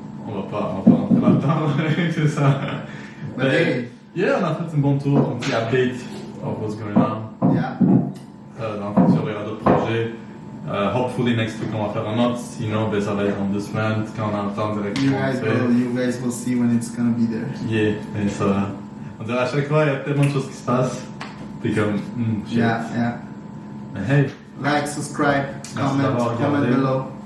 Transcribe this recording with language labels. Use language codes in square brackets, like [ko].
[fr] On va pas rentrer là-dedans, c'est ça. [en] But hey. [fr] Yeah, on a fait un bon tour, un petit [en] update of what's going on. Yeah. [fr] Dans le futur, il y aura d'autres projets. [en] Hopefully next week [fr] on va faire un autre, sinon ben, ça va être en 2 semaines quand on a le temps directement. [en] You guys will see when it's gonna be there. Yeah, [fr] et ça, on dirait à chaque fois il y a tellement de choses qui se passent. T'es comme, shit. [en] Yeah. [fr] Mais hey, [en] like, subscribe, comment below.